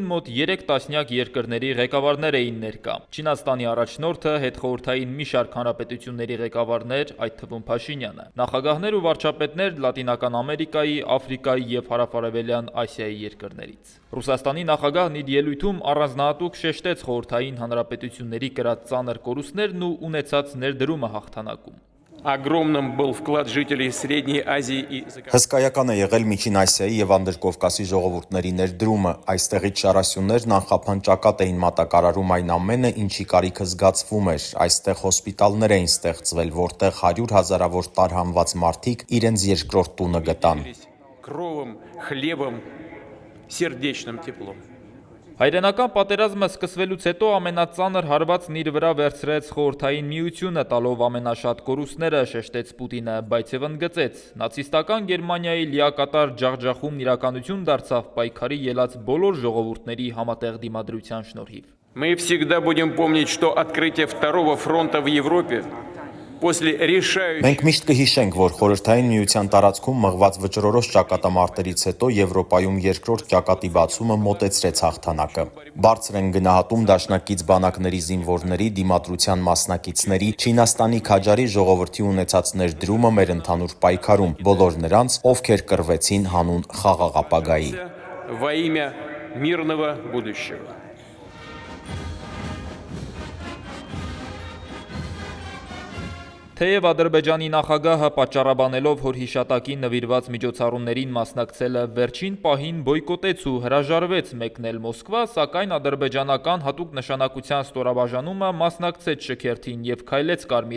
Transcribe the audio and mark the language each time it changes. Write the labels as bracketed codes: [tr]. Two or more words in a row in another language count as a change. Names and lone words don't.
[hy] մոտ 3 տասնյակ երկրների ղեկավարներ էին ներկա։ Չինաստանի առաջնորդը, հետխորհրդային մի շարք հանրապետությունների ղեկավարներ, այդ թվում Փաշինյանը, նախագահներ ու վարչապետներ Լատինական Ամերիկայի, Աֆրիկայի և Հարավարևելյան Ասիայի երկրներից։ Ռուսաստանի նախագահն իր ելույթում առանձնահատուկ շեշտեց խորհրդային հանրապետությունների կրած ծանր կորուստներն ու ունեցած ներդրումը հաղթանակում։ [ru] Огромным был вклад жителей Средней Азии и [hy] Հսկայական է եղել Միջին Ասիայի եւ Անդրկովկասի ժողովուրդների ներդրումը, այստեղից շարասյուններն անխափան ճակատ էին մատակարարում այն ամենը, ինչի կարիքը զգացվում էր, այստեղ հոսպիտալներ էին ստեղծվել, որտեղ 100 հազարավոր տարհանված մարդիկ իրենց երկրորդ տունը գտան։ [ru] Кровом, хлебом, сердечным теплом. [hy] Հայրենական պատերազմը սկսվելուց հետո ամենածանր հարվածն իր վրա վերցրեց խորհրդային միությունը, տալով ամենաշատ կորուստները, շեշտեց Պուտինը, բայց եւ ընդգծեց. նացիստական Գերմանիայի լիակատար ջախջախումն իրականություն դարձավ պայքարի ելած բոլոր ժողովուրդների համատեղ դիմադրության շնորհիվ։ [ru] Мы всегда будем помнить, что открытие второго фронта в Европе после решающей [hy] Մենք միշտ կհիշենք, որ խորհրդային միության տարածքում մղված վճռորոշ ճակատամարտերից հետո Եվրոպայում երկրորդ ճակատի բացումը մոտեցրեց հաղթանակը։ Բարձր են գնահատում դաշնակից բանակների զինվորների, դիմադրության մասնակիցների, Չինաստանի Քաջարի ժողովրդի ունեցած ներդրումը մեր ընդհանուր պայքարում, բոլոր նրանց, ովքեր կռվեցին հանուն խաղաղ ապագայի։ [ru] во имя мирного будущего. [hy] Թեև Ադրբեջանի նախագահը պատճառաբանելով հորհիշատակին նվիրված միջոցառումներին մասնակցելը վերջին պահին բոյկոտեց ու հրաժարվեց մեկնել Մոսկվա, սակայն ադրբեջանական հատուկ նշանակության ստորաբաժանումը մասնակցեց շքերթին և քայլեց Կարմիր